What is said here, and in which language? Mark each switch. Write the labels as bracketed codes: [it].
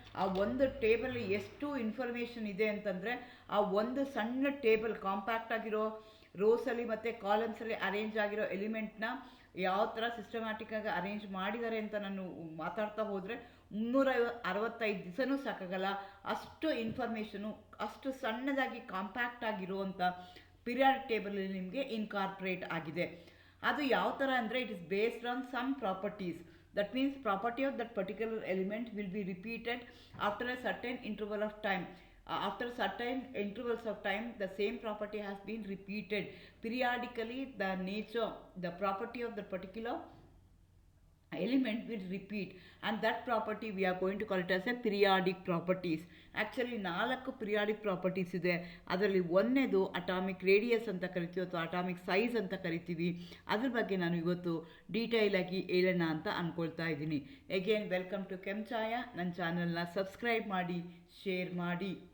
[kn] ಆ ಒಂದು ಟೇಬಲ್ ಎಷ್ಟು ಇನ್ಫಾರ್ಮೇಷನ್ ಇದೆ ಅಂತಂದರೆ, ಆ ಒಂದು ಸಣ್ಣ ಟೇಬಲ್ ಕಾಂಪ್ಯಾಕ್ಟ್ ಆಗಿರೋ ರೋಸಲ್ಲಿ ಮತ್ತು ಕಾಲಮ್ಸಲ್ಲಿ ಅರೇಂಜ್ ಆಗಿರೋ ಎಲಿಮೆಂಟ್ನ ಯಾವ ಥರ ಸಿಸ್ಟಮ್ಯಾಟಿಕ್ಕಾಗಿ ಅರೇಂಜ್ ಮಾಡಿದ್ದಾರೆ ಅಂತ ನಾನು ಮಾತಾಡ್ತಾ ಹೋದರೆ 365 ದಿವಸನೂ ಸಾಕಾಗಲ್ಲ. ಅಷ್ಟು ಇನ್ಫಾರ್ಮೇಷನು ಅಷ್ಟು ಸಣ್ಣದಾಗಿ ಕಾಂಪ್ಯಾಕ್ಟ್ ಆಗಿರುವಂಥ ಪಿರಿಯಾಡಿಕ್ ಟೇಬಲಲ್ಲಿ ನಿಮಗೆ ಇನ್ಕಾರ್ಪೊರೇಟ್ ಆಗಿದೆ. ಅದು ಯಾವ ಥರ ಅಂದರೆ, [en] It is based on some properties. That means property of that particular element will be repeated after a certain interval of time. After certain intervals of time, the same property has been repeated. Periodically, the nature, the property of the particular element will repeat, and that property we are going to call it as a periodic properties. Actually 4 periodic properties ಇದೆ. [kn] ಅದರಲ್ಲಿ ಒಂದನೇದು atomic radius ಅಂತ ಕರಿತೀವಿ ಅಥವಾ atomic size ಅಂತ ಕರಿತೀವಿ. ಅದ್ರ ಬಗ್ಗೆ ನಾನು ಇವತ್ತು ಡೀಟೇಲ್ ಆಗಿ ಹೇಳೋಣ ಅಂತ ಅಂದ್ಕೊಳ್ತಾ ಇದ್ದೀನಿ. [en] Again welcome to Chaya. [kn] ನನ್ನ ಚಾನಲ್ನ ಸಬ್ಸ್ಕ್ರೈಬ್ ಮಾಡಿ, ಶೇರ್ ಮಾಡಿ.